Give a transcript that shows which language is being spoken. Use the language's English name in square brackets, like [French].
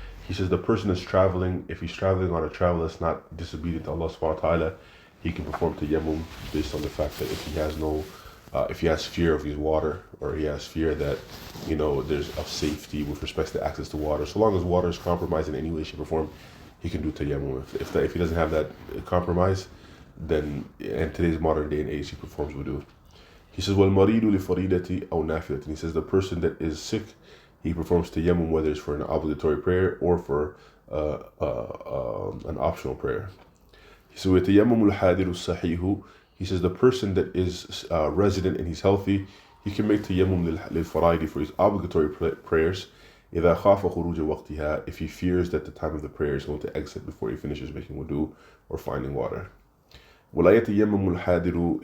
[English] He says the person that's traveling, if he's traveling on a travel that's not disobedient to Allah subhanahu wa ta'ala, he can perform tayammum based on the fact that if he has fear of his water, or he has fear that, there's of safety with respect to access to water, so long as water is compromised in any way, shape, or form, he can do tayammum. If he doesn't have that compromise, then in today's modern day and age, he performs wudu. He says, [Arabic] وَالْمَرِيدُ لِفَرِيدَةِ أَوْ نَافِلَةٍ. [English] He says the person that is sick, he performs tayammum whether it's for an obligatory prayer or for an optional prayer. He says, [Arabic] وَيَتَيَمَّمُ الْحَادِرُ الصَّحِيحُ. [English] He says the person that is resident and he's healthy, he can make tayammum للفرائض, for his obligatory prayers, [Arabic] إِذَا خَافَ خُرُوجَ وَقْتِهَا, [English] if he fears that the time of the prayer is going to exit before he finishes making wudu or finding water. [Arabic] وَلَا يَتَيَمَّمُ الْحَادِرُ.